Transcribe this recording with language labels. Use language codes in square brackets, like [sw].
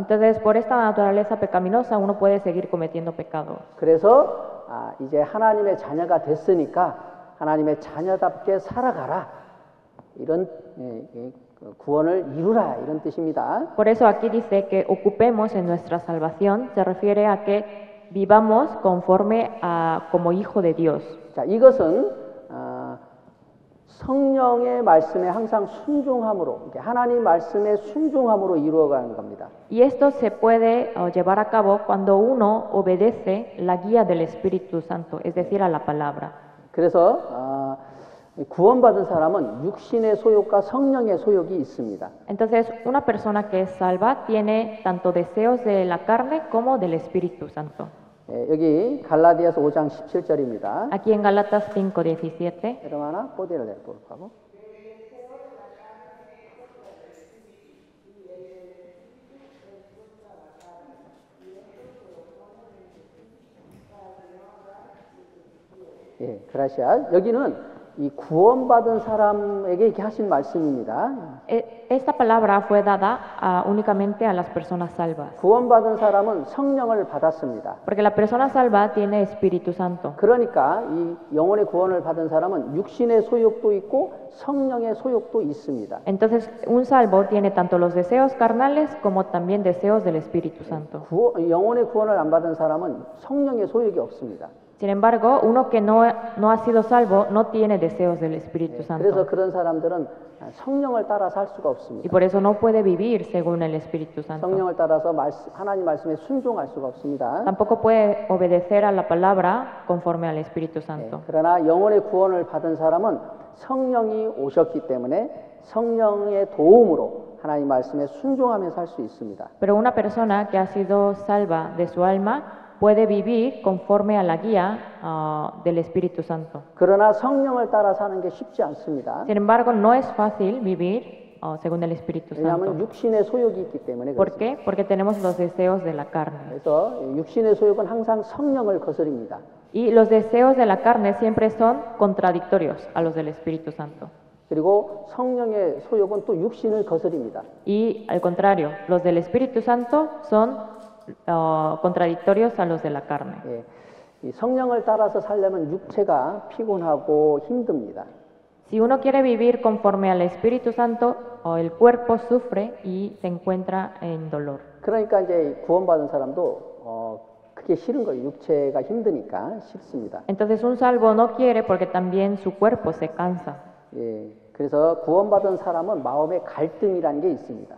[es] Entonces, por esta naturaleza pecaminosa, uno puede seguir cometiendo pecado. [ko] 그래서 이제 하나님의 자녀가 됐으니까 하나님의 자녀답게 살아가라. 이런 구원을 이루라 이런 뜻입니다. [es] Por eso aquí dice que ocupemos en nuestra salvación, se refiere a que vivamos conforme como hijo de Dios. [ko] 자, 이것은 성령의 말씀에 항상 순종함으로, 하나님 말씀에 순종함으로 이루어가는 겁니다. [es] Y esto se puede llevar a cabo cuando uno obedece la guía del Espíritu Santo, es decir, a la palabra. [ko] 그래서 구원받은 사람은 육신의 소욕과 성령의 소욕이 있습니다. [es] Entonces, una persona que es salva tiene tanto deseos de la carne como del Espíritu Santo. [ko] 여기 갈라디아서 5장 17절입니다. [es] Aquí en Gálatas 5:17. Hermana, ¿puede leer, por favor? 예, gracias. [ko] 여기는 이 구원받은 사람에게 이렇게 하신 말씀입니다. [es] Esta palabra fue dada únicamente a las personas salvas. [ko] 구원받은 사람은 성령을 받았습니다. [es] Porque la persona salva tiene Espíritu Santo. [ko] 그러니까 이 영혼의 구원을 받은 사람은 육신의 소욕도 있고 성령의 소욕도 있습니다. [es] Entonces, un salvo tiene tanto los deseos carnales como también deseos del Espíritu Santo. [ko] 영혼의 구원을 안 받은 사람은 성령의 소욕이 없습니다. [es] Sin embargo, uno que no ha sido salvo no tiene deseos del Espíritu Santo. [ko] 그래서 그런 사람들은 성령을 따라 살 수가 없습니다. [es] Y por eso no puede vivir según el Espíritu Santo. [ko] 성령을 따라서 하나님 말씀에 순종할 수가 없습니다. [es] Tampoco puede obedecer a la palabra conforme al Espíritu Santo. [ko] 그러나 영혼의 구원을 받은 사람은 성령이 오셨기 때문에 성령의 도움으로 하나님 말씀에 순종하며 살 수 있습니다. [es] Pero una persona que ha sido salva de su alma puede vivir conforme a la guía del Espíritu Santo. [ko] 그러나 성령을 따라 사는 게 쉽지 않습니다. [es] Sin embargo, no es fácil vivir según el Espíritu [ko] 왜냐하면 [es] Santo. [ko] 육신의 소욕이 있기 때문에 [es] ¿Por [ko] 그렇습니다. [es] qué? Porque tenemos los deseos de la carne. [ko] 그래서 육신의 소욕은 항상 성령을 거스립니다. [es] Y los deseos de la carne siempre son contradictorios a los del Espíritu Santo. [ko] 그리고 성령의 소욕은 또 육신을 거스립니다. [es] Y al contrario, los del Espíritu Santo son contradictorios a los de la carne. [ko] 예, 이 성령을 따라서 살려면 육체가 피곤하고 힘듭니다. [es] Si uno quiere vivir conforme al Espíritu Santo, el cuerpo sufre y se encuentra en dolor. [ko] 그러니까 이제 구원받은 사람도 그게 싫은 거예요. 육체가 힘드니까 싫습니다. [es] Entonces un salvo no quiere porque también su cuerpo se cansa. [ko] 예, 그래서 구원받은 사람은 마음에 갈등이라는 게 있습니다.